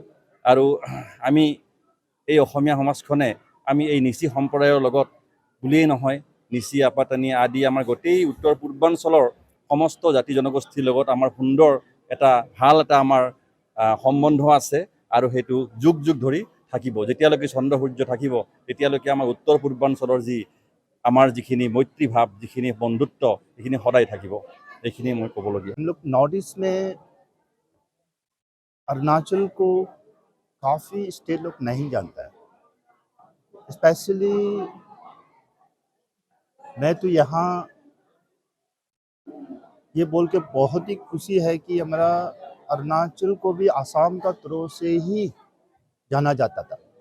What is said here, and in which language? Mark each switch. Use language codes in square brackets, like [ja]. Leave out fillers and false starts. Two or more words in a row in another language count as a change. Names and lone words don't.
[as] আৰু আমি এই অসমীয়া সমাজখনে আমি এই নিচি সম্প্ৰদায়ৰ লগত বুলিয়েই নহয়, নিচি আপাতানি আদি আমাৰ গোটেই উত্তৰ পূৰ্বাঞ্চলৰ সমস্ত জাতি জনগোষ্ঠীৰ লগত আমাৰ সুন্দৰ এটা ভাল এটা আমাৰ সম্বন্ধ আছে, আৰু সেইটো যুগ যুগ ধৰি থাকিব। যেতিয়ালৈকে চন্দ্ৰ সূৰ্য থাকিব, তেতিয়ালৈকে আমাৰ উত্তৰ পূৰ্বাঞ্চলৰ যি আমাৰ যিখিনি মৈত্ৰী ভাৱ, যিখিনি বন্ধুত্ব, সেইখিনি সদায় থাকিব। এইখিনি মই ক'বলগীয়া। [hi] हम लोग नॉर्थ ईस्ट में अरुणाचल को काफ़ी स्टेट लोग नहीं जानता है। स्पेशली मैं तो यहाँ ये बोल के बहुत ही खुशी है कि हमारा अरुणाचल को भी आसाम का थ्रू से ही जाना जाता था।